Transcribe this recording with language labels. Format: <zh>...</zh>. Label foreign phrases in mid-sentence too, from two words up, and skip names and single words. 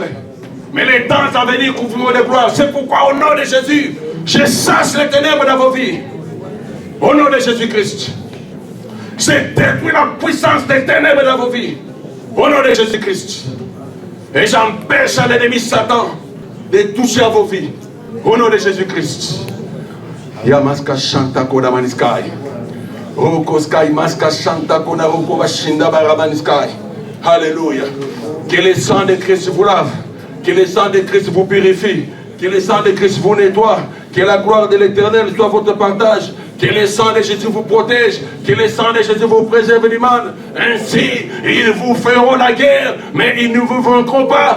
<fr>Mais les temps à venir couvriront de gloire. C'est pourquoi au nom de Jésus, je chasse les ténèbres dans vos vies. Au nom de Jésus-Christ. Je détruis la puissance des ténèbres dans vos vies. Au nom de Jésus-Christ. Et j'empêche à l'ennemi Satan de toucher à vos vies. Au nom de Jésus-Christ. Yamaska Shanta Koda Maniskai. Roko Sky Maska Shanta Koda Roko Vashinda Baramaniskai. Alléluia. Que le sang de Christ vous lave. Que le sang de Christ vous purifie. Que le sang de Christ vous nettoie. Que la gloire de l'Éternel soit votre partage. Que le sang de Jésus vous protège. Que le sang de Jésus vous préserve du mal. Ainsi, ils vous feront la guerre, mais ils ne vous vaincront pas.</fr>